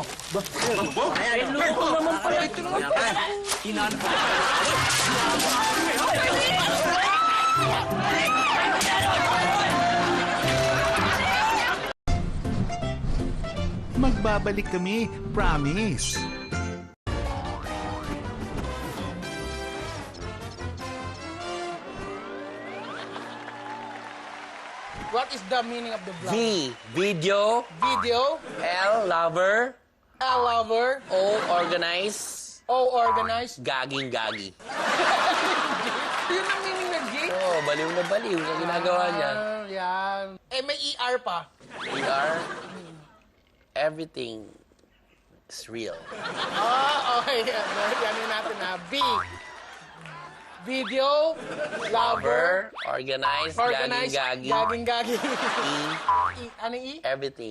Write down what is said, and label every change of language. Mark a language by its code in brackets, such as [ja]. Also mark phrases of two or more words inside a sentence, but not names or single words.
[tl] Ayan, loko naman pala. Ito naman pa. Magbabalik kami, [en] promise. What is the meaning of the vlog? V, video. Video, L, lover. L lover, O, organize. O organized. [tl] Gaging gagi. Yun ang meaning ng G? Oo, baliw na baliw sa ginagawa niya. Yan. Eh, may ER pa. [en] ER, everything is real. [tl] Okay. Yan yun natin na. B. [en] Video, lover, Organize, organized, [tl] gaging gagi. gaging gagi. E, Ano E? [en] everything.